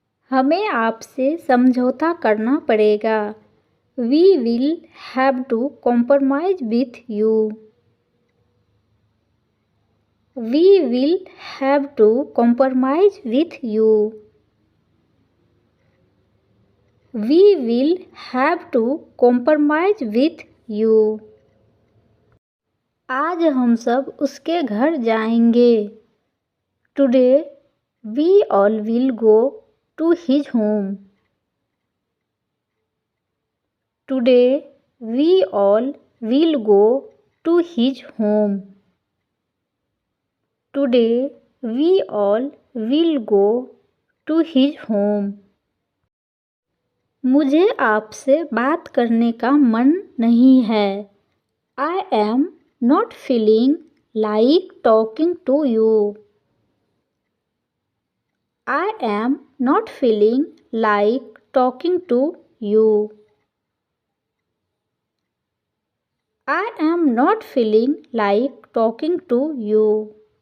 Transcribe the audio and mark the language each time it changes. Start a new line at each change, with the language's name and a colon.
Hindi: हमें आपसे समझौता करना पड़ेगा.
English: We will have to compromise with you. We will have to compromise with you. We will have to compromise with you.
Hindi: आज हम सब उसके घर जाएंगे.
English: Today we all will go to his home. Today we all will go to his home. Today we all will go to his home.
Hindi: मुझे आपसे बात करने का मन नहीं है.
English: I am not feeling like talking to you. I am not feeling like talking to you. I am not feeling like talking to you.